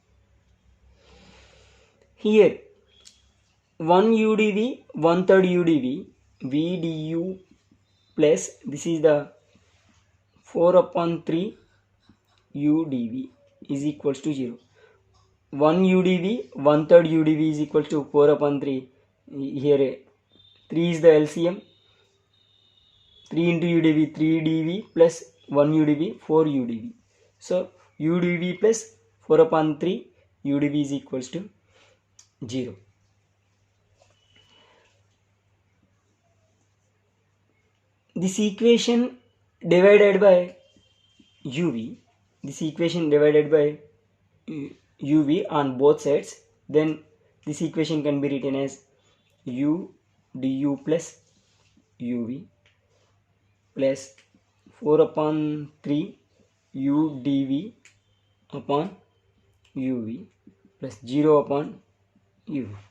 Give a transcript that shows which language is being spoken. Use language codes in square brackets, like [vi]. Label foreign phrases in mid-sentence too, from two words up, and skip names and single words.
[en] Here 1 U dV, 1/3 U dV, V du plus, this is the 4/3 U dV is equals to 0. 1 U dV, 1/3 U dV is equals to 4/3. Here 3 is the LCM. 3 into U dV, 3 dV plus 1 U dV, 4 U dV. So U dV plus 4/3 U dV is equals to 0. This equation divided by UV, UV on both sides, then this equation can be written as U du plus UV plus 4/3 U dV upon UV plus 0/UV.